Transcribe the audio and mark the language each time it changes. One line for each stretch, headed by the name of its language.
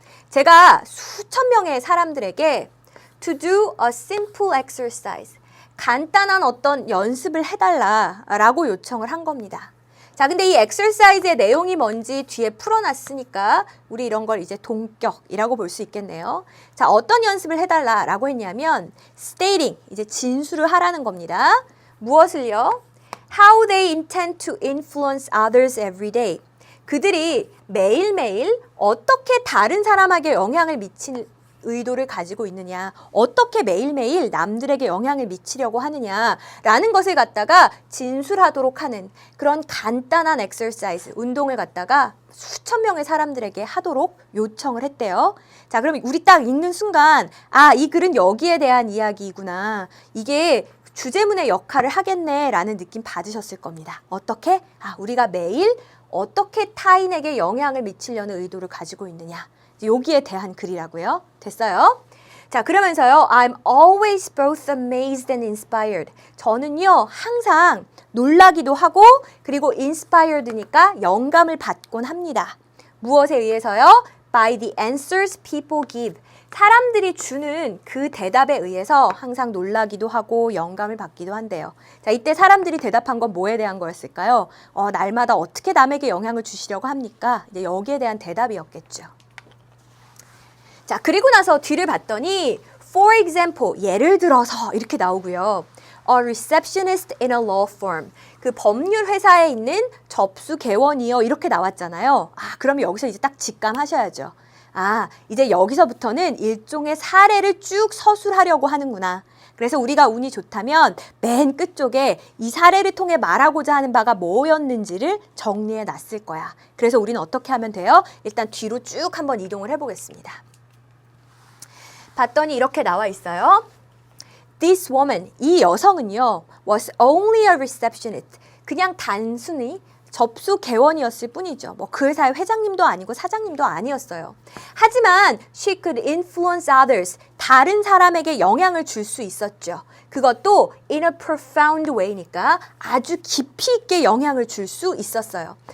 Korean: 제가 수천 명의 사람들에게
English: to do a simple exercise,
Korean: 간단한 어떤 연습을 해달라라고 요청을 한 겁니다. 자, 근데 이 exercise의 내용이 뭔지 뒤에 풀어놨으니까 우리 이런 걸 이제 동격이라고 볼 수 있겠네요. 자, 어떤 연습을 해달라라고 했냐면 stating, 이제 진술을 하라는 겁니다. 무엇을요?
English: How they intend to influence others every day.
Korean: 그들이 매일매일 어떻게 다른 사람에게 영향을 미칠 의도를 가지고 있느냐, 어떻게 매일매일 남들에게 영향을 미치려고 하느냐라는 것을 갖다가 진술하도록 하는 그런 간단한 엑서사이즈, 운동을 갖다가 수천 명의 사람들에게 하도록 요청을 했대요. 자, 그럼 우리 딱 읽는 순간 이 글은 여기에 대한 이야기이구나, 이게 주제문의 역할을 하겠네 라는 느낌 받으셨을 겁니다. 어떻게? 우리가 매일 어떻게 타인에게 영향을 미치려는 의도를 가지고 있느냐, 여기에 대한 글이라고요. 됐어요? 자, 그러면서요.
English: I'm always both amazed and inspired.
Korean: 저는요, 항상 놀라기도 하고 그리고 inspired니까 영감을 받곤 합니다. 무엇에 의해서요?
English: By the answers people give.
Korean: 사람들이 주는 그 대답에 의해서 항상 놀라기도 하고 영감을 받기도 한대요. 자, 이때 사람들이 대답한 건 뭐에 대한 거였을까요? 날마다 어떻게 남에게 영향을 주시려고 합니까? 이제 여기에 대한 대답이었겠죠. 자, 그리고 나서 뒤를 봤더니
English: For example,
Korean: 예를 들어서 이렇게 나오고요.
English: A receptionist in a law firm.
Korean: 그 법률 회사에 있는 접수 개원이요. 이렇게 나왔잖아요. 그럼 여기서 이제 딱 직감하셔야죠. 이제 여기서부터는 일종의 사례를 쭉 서술하려고 하는구나. 그래서 우리가 운이 좋다면 맨 끝쪽에 이 사례를 통해 말하고자 하는 바가 뭐였는지를 정리해 놨을 거야. 그래서 우리는 어떻게 하면 돼요? 일단 뒤로 쭉 한번 이동을 해보겠습니다. 봤더니 이렇게 나와 있어요.
English: This woman,
Korean: 이 여성은요,
English: was only a receptionist.
Korean: 그냥 단순히 접수 개원이었을 뿐이죠. 그 회사의 회장님도 아니고 사장님도 아니었어요. 하지만
English: she could influence others.
Korean: 다른 사람에게 영향을 줄 수 있었죠. 그것도
English: in a profound way니까
Korean: 아주 깊이 있게 영향을 줄 수 있었어요.